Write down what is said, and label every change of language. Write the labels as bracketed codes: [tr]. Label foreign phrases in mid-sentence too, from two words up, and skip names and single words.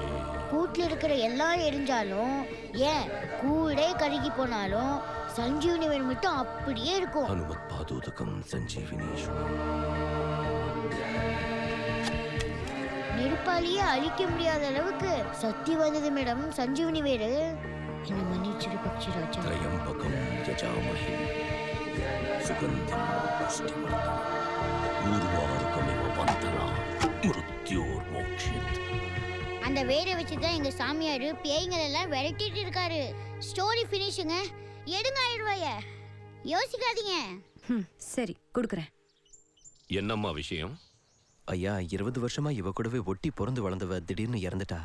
[ta] கூட்டுல இருக்கிற எல்லாம் எரிஞ்சாலும் ஏன் கூடே கருகி போனாலும் சஞ்சீவினி வேர் மட்டும் அப்படியே இருக்கும். ஹனுமத் பாதோதகம் சஞ்சீவினீஸ்வரம். நெருப்பாலேயே அழிக்க முடியாத அளவுக்கு சக்தி வந்தது மேடம் சஞ்சீவனி வேறு. என்ன மன்னிச்சிரு பக்ஷிராஜா. [sa] त्रयम्बकं यजामहे सुगन्धिं पुष्टिवर्धनम् उर्वारुकमिव बन्धनान् मृत्योर्मोक्षयेत्. [ta] அந்த வேரை வச்சு தான் எங்க சாமியார் பேய்களெல்லாம் விரட்டிட்டு இருக்காரு. ஸ்டோரி ஃபினிஷுங்க. எடுங்க 1000 ரூபாய. யோசிக்காதீங்க. சரி கொடுக்குறேன். என்னம்மா விஷயம்? ஐயா 20 வருஷமா இவ கூடவே ஒட்டி பிறந்து வளர்ந்தவ திடீர்னு இறந்துட்டா.